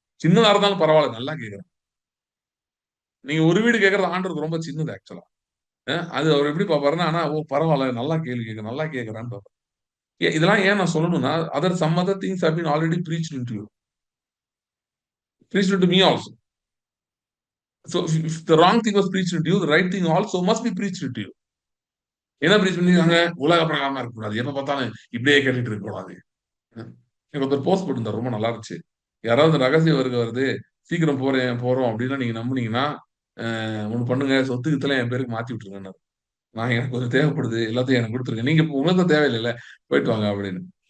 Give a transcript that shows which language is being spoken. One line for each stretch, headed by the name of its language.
Tamil: சின்னதா இருந்தாலும் பரவாயில்ல, நல்லா கேட்கறான். நீங்க ஒரு வீடு கேட்கறது ஆண்டவருக்கு ரொம்ப சின்னது ஆக்சுவலா. அது அவர் எப்படி பார்ப்பாருன்னா, ஆனா ஓ பரவாயில்ல, நல்லா கேள்வி கேட்க நல்லா கேட்கறான்னு பார்ப்பாரு. இதெல்லாம் ஏன் நான் சொல்லணும்னா,
English: Some other things have been already preached into you. Preached into me also. So if the wrong thing was preached into you, the right thing also must be preached into you.
Tamil: என்ன breach பண்ணிருக்காங்க? உலக பிரகாரமா இருக்கக்கூடாது. எப்ப பார்த்தாலும் இப்படியே கேட்டுட்டு இருக்கக்கூடாது. எனக்கு ஒருத்தர் போஸ்ட் போட்டிருந்தார். ரொம்ப நல்லா இருந்துச்சு. யாராவது ரகசிய வருகை வருது, சீக்கிரம் போறோம் அப்படின்னா நீங்க நம்புனீங்கன்னா, ஒண்ணு பண்ணுங்க, சொத்து கித்தெல்லாம் என் பேருக்கு மாத்தி விட்டுருங்கன்னாரு. எனக்கு கொஞ்சம் தேவைப்படுது. எல்லாத்தையும் எனக்கு குடுத்துருங்க. நீங்க உங்களுக்கு தான் தேவையில்லைல்ல. போயிட்டு வாங்க அப்படின்னு.